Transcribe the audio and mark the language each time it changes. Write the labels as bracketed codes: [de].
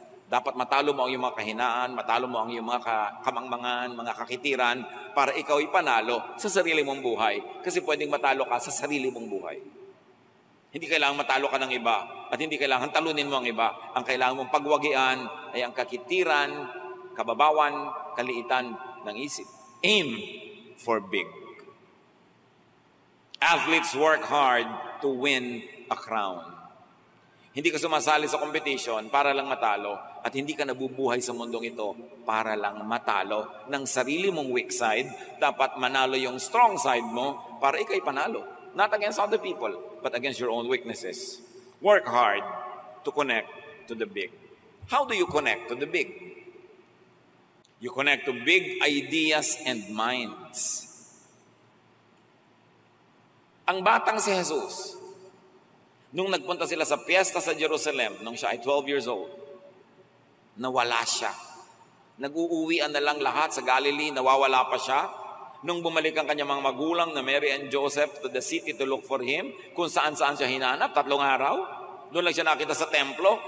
[tl] Dapat matalo mo ang iyong mga kahinaan, matalo mo ang iyong mga kamangmangan, mga kakitiran, para ikaw ay panalo sa sarili mong buhay. Kasi pwedeng matalo ka sa sarili mong buhay. Hindi kailangan matalo ka ng iba at hindi kailangan talunin mo ang iba. Ang kailangan mong pagwagian ay ang kakitiran, kababawan, kaliitan ng isip. [en] Aim for big. Athletes work hard to win a crown. [tl] Hindi ka sumasali sa competition para lang matalo at hindi ka nabubuhay sa mundong ito para lang matalo ng sarili mong weak side. Dapat manalo yung strong side mo para ikay panalo. [en] Not against other people, but against your own weaknesses. Work hard to connect to the big. How do you connect to the big? You connect to big ideas and minds. [tl] Ang batang si Jesus, nung nagpunta sila sa piyesta sa Jerusalem, nung siya ay [en] 12 years old, [tl] nawala siya. Nag-uuwian na lang lahat sa Galilee, nawawala pa siya. Nung bumalik ang kanyang mga magulang na Mary and Joseph [en] to the city to look for him, [tl] kung saan-saan siya hinanap, 3 araw, doon lang siya nakita sa templo.